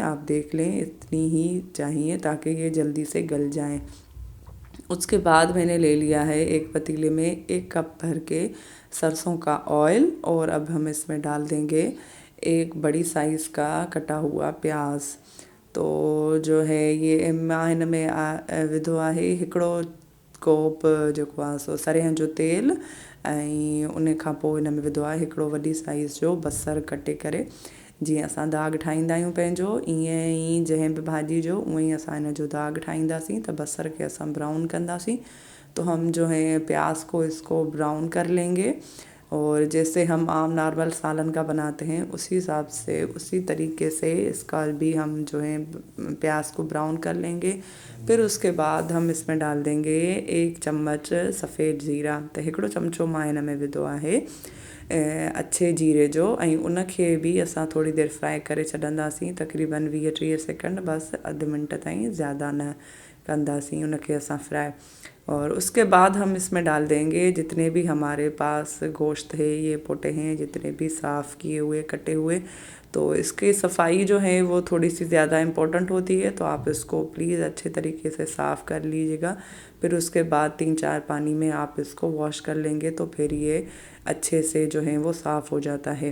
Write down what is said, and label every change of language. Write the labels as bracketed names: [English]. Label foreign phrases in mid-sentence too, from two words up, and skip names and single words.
[Urdu] آپ دیکھ لیں، اتنی ہی چاہیے تاکہ یہ جلدی سے گل جائیں. اس کے بعد میں نے لے لیا ہے ایک پتیلے میں 1 کپ بھر کے سرسوں کا آئل، اور اب ہم اس میں ڈال دیں گے ایک بڑی سائز کا کٹا ہوا پیاز. [Sindhi] तो जो है ये मां हिन में विधो आहे हिकिड़ो कोप जेको आहे सो सरेह जो तेल, ऐं उन खां पोइ हिन में विधो आहे हिकिड़ो वॾी साइज़ जो बसर कटे करे। जीअं असां दाग ठाहींदा आहियूं पंहिंजो, ईअं ई जंहिं बि भाॼी जो उअं ई असां हिन जो दाग ठाहींदासीं। त बसर के असां ब्राउन कंदासीं। [Urdu] تو ہم جو ہے پیاز کو اس کو براؤن کر لیں گے، اور جیسے ہم عام نارمل سالن کا بناتے ہیں اسی حساب سے اسی طریقے سے اس کا بھی ہم جو ہے پیاز کو براؤن کر لیں گے. پھر اس کے بعد ہم اس میں ڈال دیں گے 1 چمچ سفید زیرہ. [Sindhi] तो हिकिड़ो चमचो मां हिन में विधो आहे अच्छे जीरे जो, ऐं उनखे बि असां थोड़ी देर फ्राई करे छॾंदासीं, तक़रीबन 20-30 सेकंड, बस अधु मिनट ताईं, ज़्यादा न कंदासीं उनखे असां फ्राई। [Urdu] اور اس کے بعد ہم اس میں ڈال دیں گے جتنے بھی ہمارے پاس گوشت ہے، یہ پوٹے ہیں جتنے بھی صاف کیے ہوئے کٹے ہوئے. تو اس کی صفائی جو ہے وہ تھوڑی سی زیادہ امپورٹنٹ ہوتی ہے، تو آپ اس کو پلیز اچھے طریقے سے صاف کر لیجیے گا. پھر اس کے بعد 3-4 پانی میں آپ اس کو واش کر لیں گے، تو پھر یہ اچھے سے جو ہے وہ صاف ہو جاتا ہے.